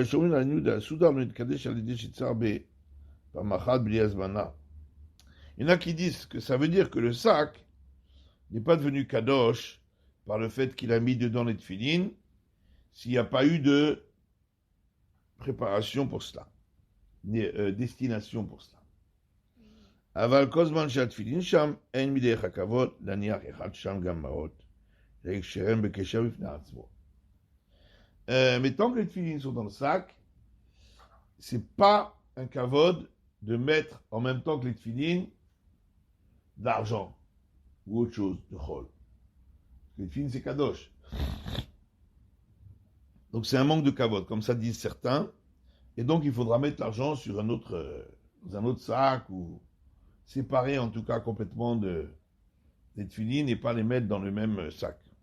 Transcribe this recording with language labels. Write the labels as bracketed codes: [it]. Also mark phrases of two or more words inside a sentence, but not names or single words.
[fr] Il y en a qui disent que ça veut dire que le sac n'est pas devenu kadosh par le fait qu'il a mis dedans les tefilines s'il n'y a pas eu de préparation pour cela, destination pour cela. [he] אבל כל זמן שהתפילין שם, אין מדרך הכבוד להניח אחד שם גם מעות, להקשרם בקשר בפני עצמו. [fr] Mais tant que les tefilines sont dans le sac, c'est pas un kavod de mettre en même temps que les tefilines de l'argent ou autre chose, de chol. Les tefilines c'est kadosh. Donc c'est un manque de kavod, comme ça disent certains, et donc il faudra mettre l'argent sur dans un autre sac ou séparer en tout cas complètement des tefilines et pas les mettre dans le même sac.